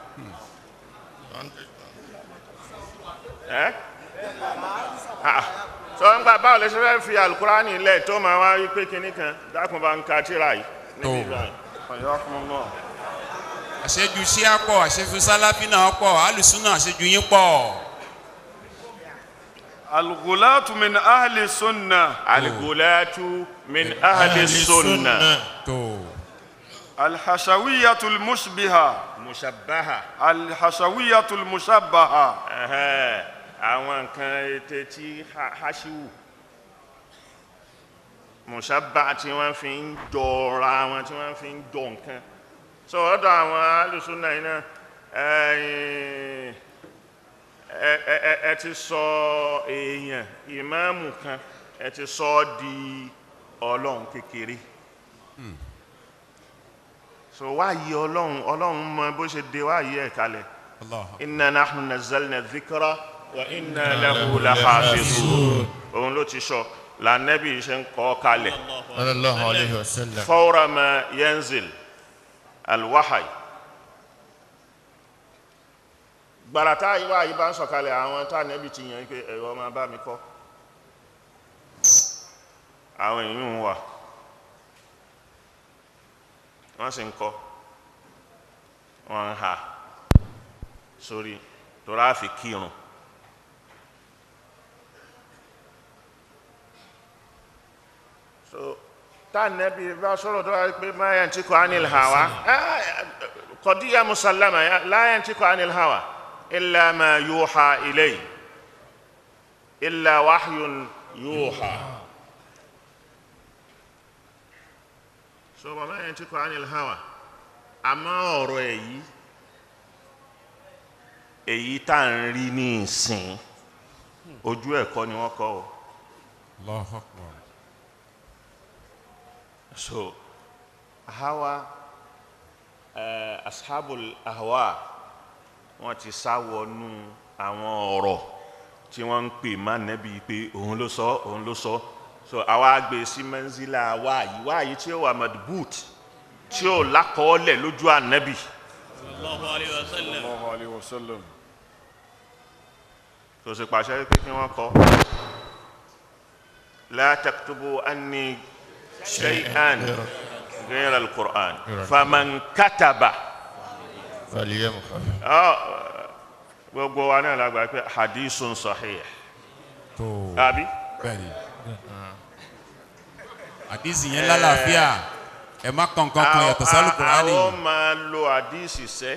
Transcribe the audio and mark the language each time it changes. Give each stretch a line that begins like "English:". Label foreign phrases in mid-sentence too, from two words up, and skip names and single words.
Yoruba: Sọ ń gbà báwo lè ṣe fẹ́ fi Al-Qur'ani lẹ̀ tó máa wá rí pé kinní kan dákun bá ń ka tírà yìí níbi ìgbà yìí. Àṣejù ṣíà pọ̀, àṣejù Salafi náà pọ̀,
Arabic: أهل السنة
Yoruba: àṣejù yín pọ̀.
Arabic: الغلاة من أهل السنة. الغلاة من أهل السنة. الحشوية المشبهة. Mushabbaha. الحشوية المشبهة.
Yoruba: Àwọn nǹkan ètè tí
Arabic: حشوية مشبهة
Yoruba: tí wọ́n fi ń jọra wọn tí wọ́n fi ń jọ nǹkan. So ọ̀dọ̀ àwọn
Arabic: أهل السنة
Yoruba: yìí náà ẹ ti sọ èèyàn ìmáàmù kan ẹ ti sọ di Ọlọ́run kékeré. So wáyé Ọlọ́run mọ bó ṣe dé wáyé ẹ̀ kalẹ̀.
Arabic: إنا نحن نزلنا الذكر وإنا له لحافظون.
Yoruba: Òun ló ti sọ lànàbí ṣe ń kọ́ kalẹ̀.
Arabic: صلى الله عليه وسلم. فور ما ينزل الوحي.
Yoruba: Gbàràtà ìwà yìí bá ń sọ̀kalẹ̀ àwọn tá Ànábì ti yàn pé ẹ̀rọ máa bá mi kọ́. Àwọn èèyàn wà wọ́n sì ń kọ́ wọ́n ń ha sórí tó ráfi kírun. So tá Ànábì bá sọ̀rọ̀ tó wá pé
Arabic: ما ينطق عن الهوى قضية مسلمة لا ينطق عن الهوى إلا ما يوحى إليه إلا وحي يوحى.
Yoruba: So
Arabic: ما ينطق عن الهوى
Yoruba: àmọ́ ọ̀rọ̀ èyí tá ń rí ní ìsìn ojú ẹ̀kọ́ ni wọ́n kọ́ o.
Arabic: الله أكبر.
Yoruba: So
Arabic: هوى أصحاب الأهواء
Yoruba: wọ́n ti sáwọnú àwọn ọ̀rọ̀ tí wọ́n ń pè má Nábì pé òun ló sọ. So àwa gbé sí manzila wáyí tí ó wà madbut tí ó lákọọ́lẹ̀ lójú Ànábì
Arabic: صلى الله عليه وسلم.
Yoruba: tó sì pàṣẹ pé kí wọ́n kọ
Arabic: لا تكتبوا عني شيئا غير القرآن فمن كتب.
Yoruba: Gbogbo wa náà lágbàá pé
Arabic: حديث صحيح.
Yoruba: Àbí? Bẹ́ẹ̀ni. Hadisi yẹn lálàáfíà. Ẹ má kankan kan yàtọ̀ sí Al-Qur'ani. Àwọn máa lo hadisi sẹ́.